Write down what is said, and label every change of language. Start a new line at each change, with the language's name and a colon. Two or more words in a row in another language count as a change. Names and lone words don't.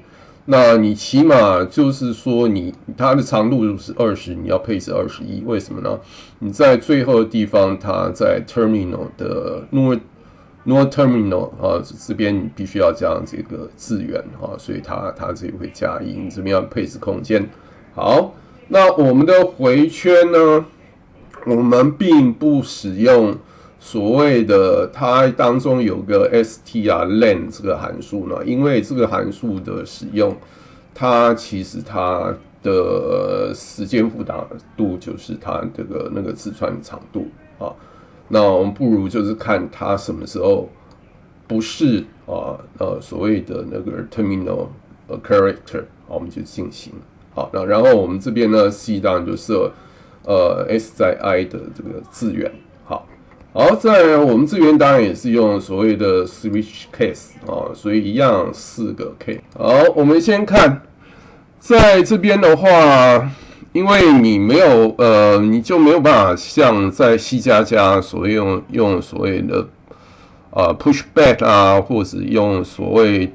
Chinese: 那你起碼就是說它的長度是20，你要配置21，為什麼呢？你在最後的地方，它在 terminal 的
English: nor terminal
Chinese: 這邊你必須要加這個字元所以它這裡會加1，你這邊要配置空間。好，那我們的回圈呢，我們並不使用所謂的它當中有個
English: str len
Chinese: 這個函數呢，因為這個函數的使用， 它其實它的時間複雜度就是它那個字串長度啊。那我們不如就是看它什麼時候不是所謂的那個
English: terminal character，
Chinese: 我們就進行。好，那然後我們這邊呢 C 當然就設S 在 I 的這個字元。好，再來我們這邊當然也是用所謂的
English: switch case
Chinese: 所以一樣4個 K。好，我們先看在這邊的話，因為你沒有你就沒有辦法像在 C++ 所用所謂的pushback 啊，或者用所謂